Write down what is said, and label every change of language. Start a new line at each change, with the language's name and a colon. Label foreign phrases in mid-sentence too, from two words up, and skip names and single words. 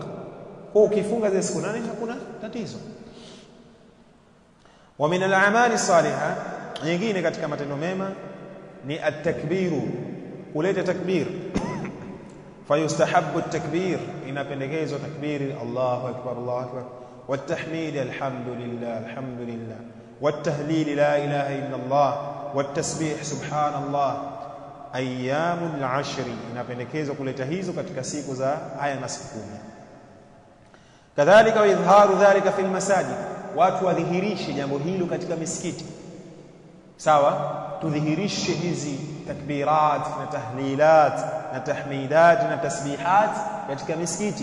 Swahili: Kwa ukifunga zile siku 8 hakuna tatizo.
Arabic: ومن الأعمال الصالحة,
Swahili: nyingine katika matendo mema ni at-takbiru, kuleta takbir.
Arabic: فيستحب التكبير,
Swahili: inapendekezwa takbiri
Arabic: الله أكبر الله أكبر والتحميد الحمد لله الحمد لله والتهليل لا إله إلا الله والتسبيح سبحان الله. أيام العشر,
Swahili: inapendekezwa kuleta hizo katika siku za haya masiku 10.
Arabic: كذلك إظهار ذلك في المساجد,
Swahili: watu wadhihirishe jambo hilo katika misikiti. Sawa, tudhihirishe hizi takbirat na tahlilat na tahmidat na tasbihat katika misikiti.